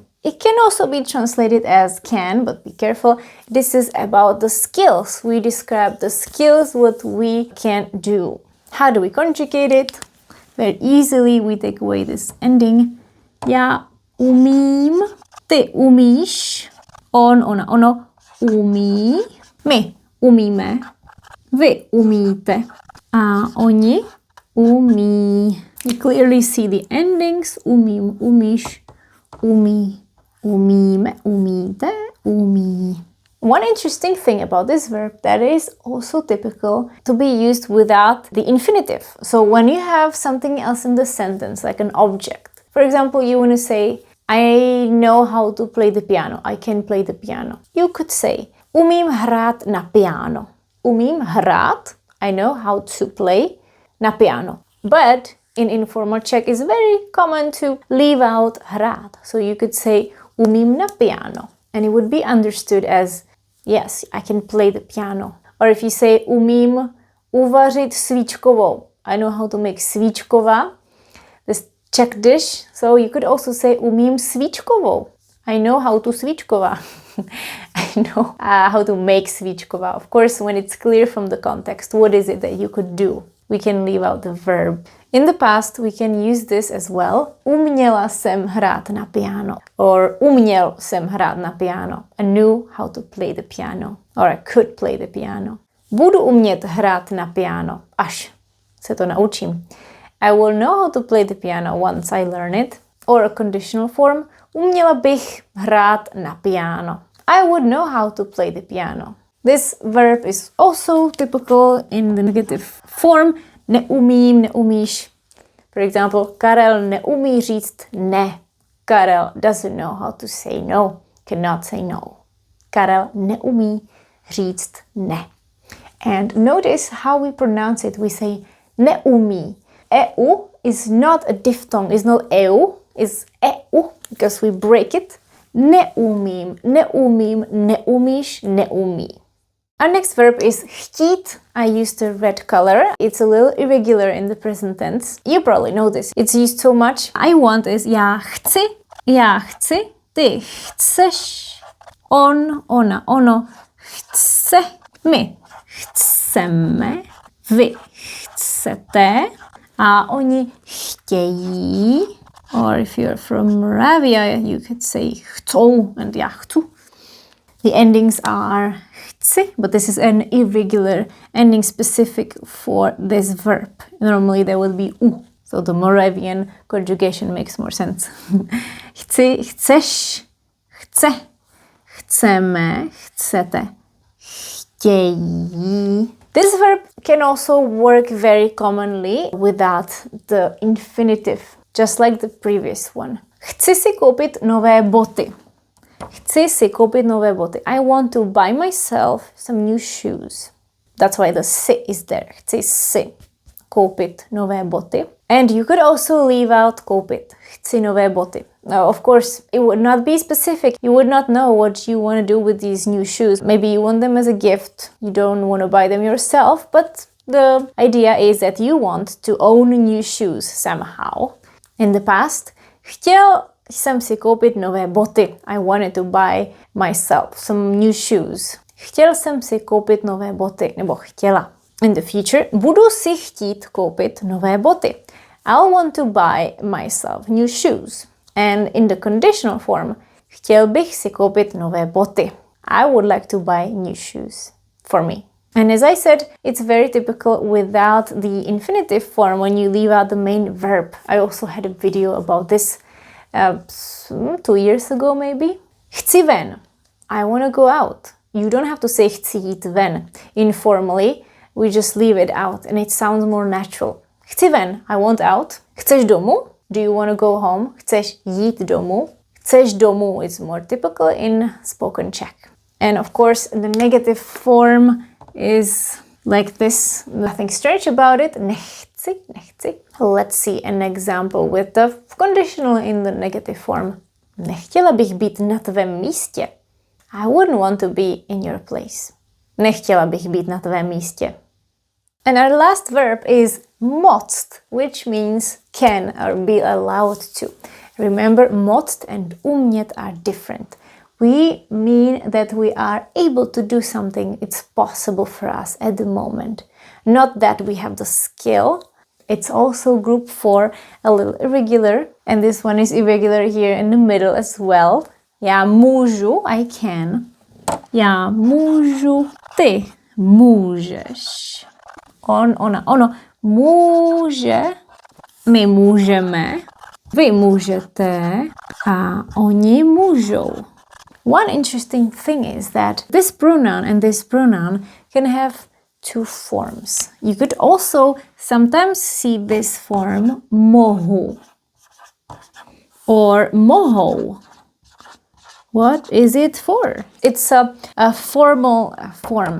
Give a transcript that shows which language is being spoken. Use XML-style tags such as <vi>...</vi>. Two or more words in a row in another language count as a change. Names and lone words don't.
<en>It can also be translated as can, but be careful. This is about the skills. We describe the skills what we can do. How do we conjugate it? Very easily we take away this ending.</en> <cs>Já umím, ty umíš, on, ona, ono umí, my umíme, vy umíte a oni umí.</cs> <en>You clearly see the endings.</en> <cs>Umím, umíš, umí. Umíme, umíte, umí.</cs> <en>One interesting thing about this verb that is also typical to be used without the infinitive. So when you have something else in the sentence, like an object. For example, you want to say, I know how to play the piano. I can play the piano. You could say,</en> <cs>umím hrát na piano. Umím hrát,</cs> <en>I know how to play</en> <cs>na piano.</cs> <en>But in informal Czech, it's very common to leave out hrát. So you could say,</en> <cs>umím na piano.</cs> <en>And it would be understood as, yes, I can play the piano. Or if you say,</en> <cs>umím uvařit svíčkovou.</cs> <en>I know how to make svíčková, this Czech dish. So you could also say,</en> <cs>umím svíčkovou.</cs> <en>I know how to svíčková. I know how to make svíčková. Of course, when it's clear from the context, what is it that you could do? We can leave out the verb. In the past, we can use this as well.</en> <cs>Uměla jsem hrát na piano. Or uměl jsem hrát na piano.</cs> <en>I knew how to play the piano. Or I could play the piano.</en> <cs>Budu umět hrát na piano, až se to naučím.</cs> <en>I will know how to play the piano once I learn it. Or a conditional form.</en> <cs>Uměla bych hrát na piano.</cs> <en>I would know how to play the piano. This verb is also typical in the negative form.</en> <cs>Neumím, neumíš.</cs> <en>For example,</en> <cs>Karel neumí říct ne.</cs> <en>Karel doesn't know how to say no. Cannot say no.</en> <cs>Karel neumí říct ne.</cs> <en>And notice how we pronounce it. We say neumí. EU is not a diphthong. It's not EU. It's EU because we break it.</en> <cs>Neumím, neumím, neumíš, neumí.</cs> <en>Our next verb is chtít. I used the red color. It's a little irregular in the present tense. You probably know this. It's used so much. I want is</en> <cs>já chci, ty chceš, on, ona, ono, chce, my chceme, vy chcete a oni chtějí.</cs> <en>Or if you're from Moravia, you could say chcou and</en> <cs>já chcu.</cs> <en>The endings are chci, but this is an irregular ending specific for this verb. Normally there will be u, so the Moravian conjugation makes more sense.</en> <cs>Chci, chceš, chce, chceme, chcete, chtějí.</cs> <en>This verb can also work very commonly without the infinitive, just like the previous one.</en> <cs>Chci si koupit nové boty. Chci si koupit nové boty.</cs> <en>I want to buy myself some new shoes. That's why the si is there.</en> <cs>Chci si koupit nové boty.</cs> <en>And you could also leave out koupit.</en> <cs>Chci nové boty.</cs> <en>Now, of course, it would not be specific. You would not know what you want to do with these new shoes. Maybe you want them as a gift. You don't want to buy them yourself, but the idea is that you want to own new shoes somehow. In the past,</en> <cs>chtěl jsem si koupit nové boty.</cs> <en>I wanted to buy myself some new shoes.</en> <cs>Chtěl jsem si koupit nové boty, nebo chtěla.</cs> <en>In the future,</en> <cs>budu si chtít koupit nové boty.</cs> <en>I'll want to buy myself new shoes. And in the conditional form,</en> <cs>chtěl bych si koupit nové boty.</cs> <en>I would like to buy new shoes for me. And as I said, it's very typical without the infinitive form when you leave out the main verb. I also had a video about this 2 years ago maybe.</en> <cs>Chci ven.</cs> <en>I want to go out. You don't have to say</en> <cs>chci jít ven.</cs> <en>Informally, we just leave it out and it sounds more natural.</en> <cs>Chci ven.</cs> <en>I want out.</en> <cs>Chceš domů?</cs> <en>Do you want to go home?</en> <cs>Chceš jít domů? Chceš domů</cs> <en>is more typical in spoken Czech. And of course, the negative form is like this. Nothing strange about it.</en> <cs>Nechci, nechci.</cs> <en>Let's see an example with the conditional in the negative form.</en> <cs>Nechtěla bych být na tvém místě.</cs> <en>I wouldn't want to be in your place.</en> <cs>Nechtěla bych být na tvém místě.</cs> <en>And our last verb is moct, which means can or be allowed to. Remember, moct and umět are different. We mean that we are able to do something, it's possible for us at the moment. Not that we have the skill. It's also group 4, a little irregular. And this one is irregular here in the middle as well.</en> <cs>Já můžu,</cs> <en>I can.</en> <cs>Já můžu, ty můžeš. On, ona, ono může, my můžeme, vy můžete a oni můžou.</cs> <en>One interesting thing is that this pronoun and this pronoun can have two forms. You could also sometimes see this form mohu or mohou. What is it for? It's a formal form.</en>